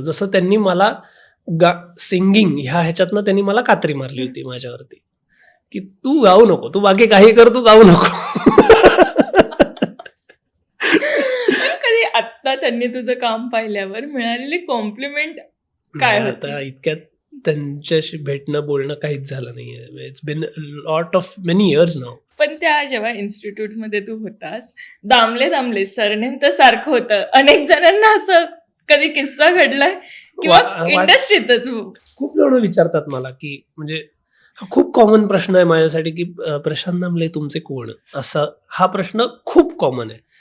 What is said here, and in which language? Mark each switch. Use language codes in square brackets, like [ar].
[mr] जसं त्यांनी मला सिंगिंग ह्याच्यातनं त्यांनी मला कात्री मारली होती माझ्यावरती की तू गाऊ नको, तू बाकी काही कर, तू गाऊ नको. कधी आत्ता त्यांनी तुझं काम पाहिल्यावर मिळालेली कॉम्प्लिमेंट काय होती? आता इतक्यात त्यांच्याशी भेटणं बोलणं काहीच झालं नाहीये. [en] It's been lot of many years now. [mr] पण त्या जेव्हा इन्स्टिट्यूटमध्ये तू होतास, दामले सरनेम तर सारखं होतं. अनेक जणांना असं कधी किस्सा घडलाय किंवा इंडस्ट्रीतच खूप जण विचारतात मला की म्हणजे हा खूप कॉमन प्रश्न आहे माझ्यासाठी की प्रशांत दामले तुमचे कोण, असा हा प्रश्न खूप कॉमन आहे.